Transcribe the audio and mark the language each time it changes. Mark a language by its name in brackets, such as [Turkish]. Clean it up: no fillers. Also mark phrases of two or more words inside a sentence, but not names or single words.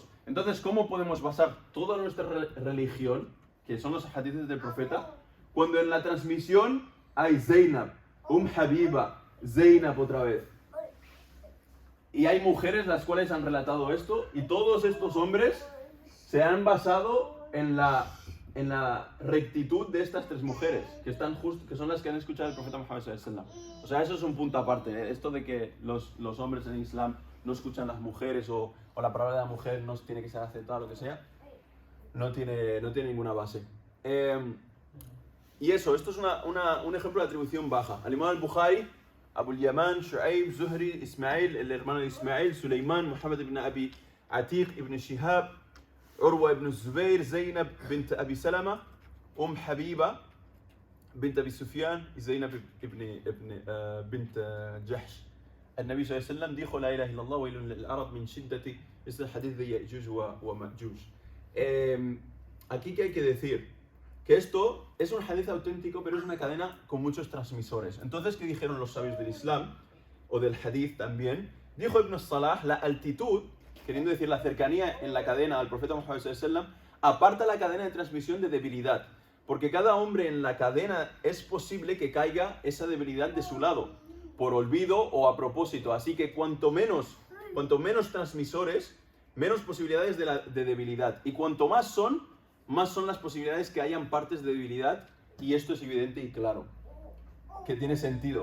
[Spanish] Entonces, ¿cómo podemos basar toda nuestra religión, que son los hadiths del profeta, cuando en la transmisión hay Zainab, Habiba, Zainab otra vez? Y hay mujeres las cuales han relatado esto, y todos estos hombres se han basado en la rectitud de estas 3 mujeres, que son las que han escuchado al profeta Muhammad [Arabic] صلى الله عليه وسلم. [Spanish] O sea, eso es un punto aparte, ¿eh? Esto de que los hombres en Islam no escuchan las mujeres o la palabra de la mujer no tiene que ser aceptada, lo que sea, no tiene ninguna base. Y esto es un ejemplo de atribución baja. Al-Imam al-Bukhari, Abu al-Yaman, Shu'aib, Zuhri, Ismail, el hermano de Ismail, Suleiman, Muhammad ibn Abi Atiq ibn Shihab, Urwa ibn Zubair, Zainab bint Abi Salama, Habiba bint Abi Sufyan y Zainab bint Jahsh. El Nabi [Arabic] صلى الله عليه وسلم [Spanish] dijo, [Arabic] لا إله إلا الله ويل للعرب من شدتي. [Spanish] Este es el hadith de Ya'juj wa Ma'juj. Aquí que hay que decir que esto es un hadith auténtico, pero es una cadena con muchos transmisores. Entonces, ¿qué dijeron los sabios del Islam o del hadith también? Dijo Ibn Salah, la altitud, queriendo decir la cercanía en la cadena al profeta Muhammad [Arabic] صلى الله عليه وسلم, [Spanish] aparta la cadena de transmisión de debilidad, porque cada hombre en la cadena es posible que caiga esa debilidad de su lado, por olvido o a propósito. Así que cuanto menos transmisores, menos posibilidades de debilidad. Y cuanto más son las posibilidades que hayan partes de debilidad, y esto es evidente y claro, que tiene sentido.